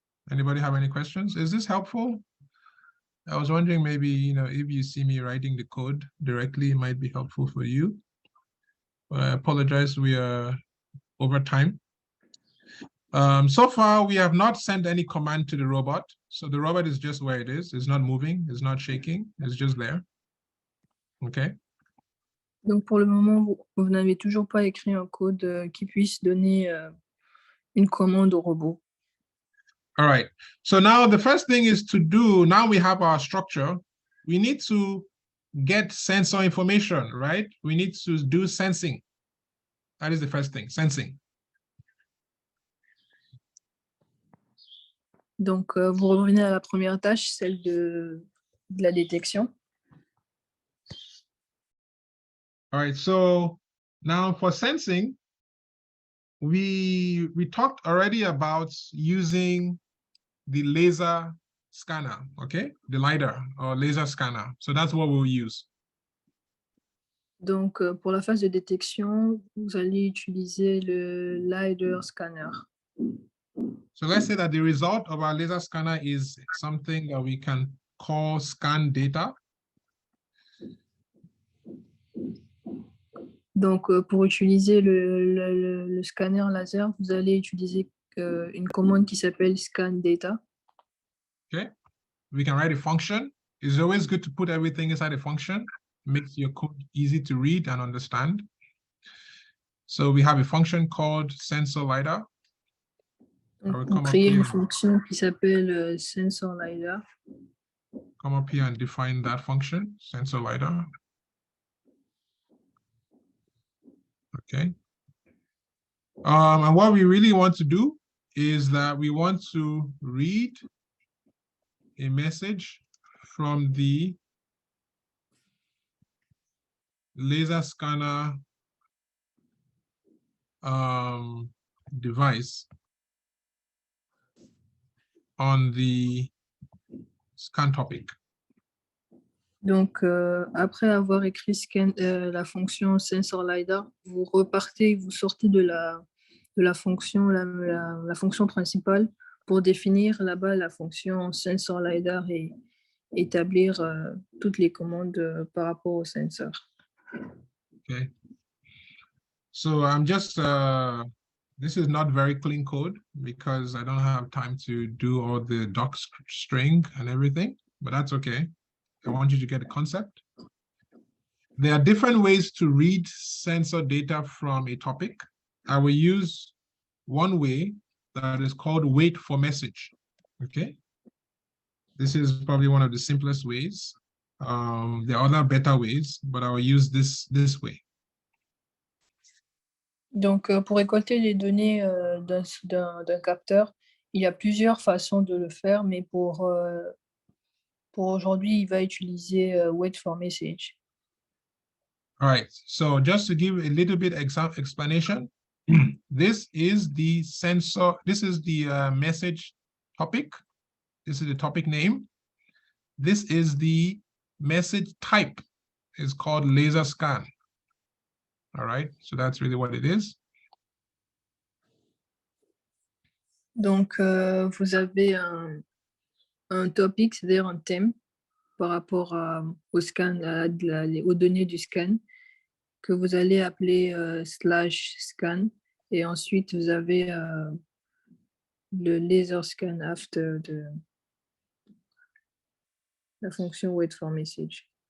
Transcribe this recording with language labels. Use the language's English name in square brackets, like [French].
[English] Anybody have any questions? Is this helpful? I was wondering maybe, if you see me writing the code directly, it might be helpful for you. But I apologize, we are over time. So far, we have not sent any command to the robot. So the robot is just where it is. It's not moving, it's not shaking, it's just there. Okay. [French] Donc pour le moment, vous n'avez toujours pas écrit un code qui puisse donner une commande au robot. [English] All right, so now the first thing is to do, now we have our structure, we need to get sensor information, right? We need to do sensing. That is the first thing, sensing. [French] Donc vous revenez à la première tâche, celle de la détection. [English] All right, so now for sensing, we talked already about using the laser scanner, okay? The LiDAR or laser scanner. So that's what we'll use. [French] Donc pour la phase de détection, vous allez utiliser le LiDAR scanner. [English] So let's say that the result of our laser scanner is something that we can call scan data. [French] Donc pour utiliser le scanner laser, vous allez utiliser une commande qui s'appelle scan data. [English] Okay, we can write a function. It's always good to put everything inside a function. Makes your code easy to read and understand. So we have a function called sensor LiDAR. [French] On crée une fonction qui s'appelle sensor LiDAR. [English] Come up here and define that function, sensor LiDAR. Okay. And what we really want to do is that we want to read a message from the laser scanner device on the scan topic. [French] Donc, après avoir écrit la fonction sensor LiDAR, vous repartez, vous sortez de la fonction, la fonction principale pour définir là-bas la fonction sensor LiDAR et établir toutes les commandes par rapport au sensor. [English] Okay. So I'm just, this is not very clean code because I don't have time to do all the doc string and everything, but that's okay. I want you to get a concept. There are different ways to read sensor data from a topic. I will use one way that is called wait for message, okay? This is probably one of the simplest ways. There are other better ways, but I will use this way. [French] Donc, pour récolter les données d'un capteur, il y a plusieurs façons de le faire, mais pour aujourd'hui, il va utiliser wait for message. [English] All right, so just to give a little bit explanation, this is the sensor, this is the message topic. This is the topic name. This is the message type. is called laser scan. All right, so that's really what it is. [French] Donc, vous avez un topic, c'est-à-dire un thème par rapport au scan, aux données du scan, que vous allez appeler /scan. Et ensuite, vous avez le laser scan after de la fonction wait for message.